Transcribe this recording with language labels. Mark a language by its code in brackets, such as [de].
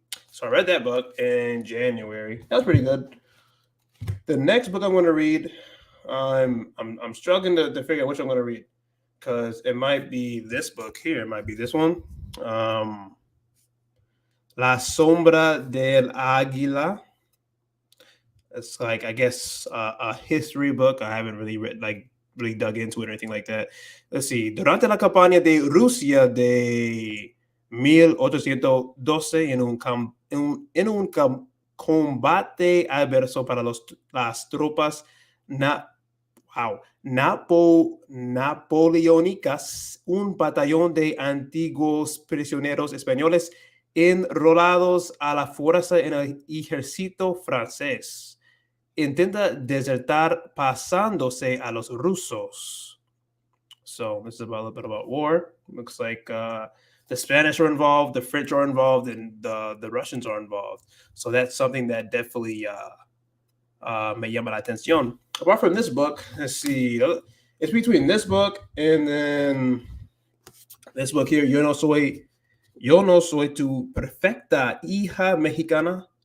[en] So I read that book in January. That was pretty good. The next book I'm going to read, I'm struggling to figure out which I'm going to read, because it might be this book here. It might be this one. La Sombra del Águila. It's like, I guess, a history book. I haven't really really dug into it or anything like that. Let's see. [es] Durante la campaña de Rusia de 1812, en un combate adverso para las tropas napoleónicas, un batallón de antiguos prisioneros españoles enrolados a la fuerza en el ejército francés intenta desertar pasándose a los rusos. [en] So this is a little bit about war. Looks like the Spanish are involved, the French are involved, and the Russians are involved. So that's something that definitely [es] me llama la atención. [en] Apart from this book, let's see. It's between this book and then this book here, Yo no soy tu perfecta hija mexicana.